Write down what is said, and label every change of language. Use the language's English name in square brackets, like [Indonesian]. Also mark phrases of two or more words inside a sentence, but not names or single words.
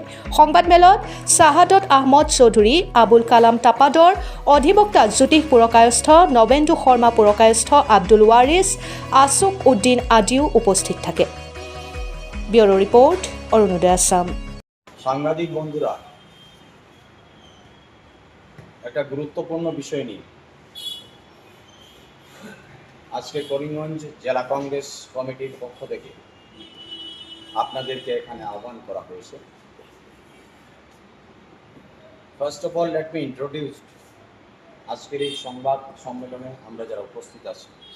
[Assamese] সংবাদমেলত শ্বাহাদত আহমদ চৌধুৰী, আবুল কালাম টাপাদৰ, অধিবক্তা জ্যোতিষ পুৰকায়স্থ, নবেন্দু শৰ্মা পুৰকায়স্থ, আব্দুল ৱাৰিছ, আছুক উদ্দিন আদিও উপস্থিত থাকে। ব্যুৰো ৰিপৰ্ট, অৰুণোদয় আসাম। [Bangla] সাংবাদিক বন্ধুরা, একটা গুরুত্বপূর্ণ বিষয় নিয়ে আজকে করিমগঞ্জ জেলা কংগ্রেস কমিটির পক্ষ থেকে আপনাদেরকে এখানে আহ্বান করা হয়েছে। [English] First of all let me introduce [Bangla] আজকের এই সংবাদ সম্মেলনে আমরা যারা উপস্থিত আছি।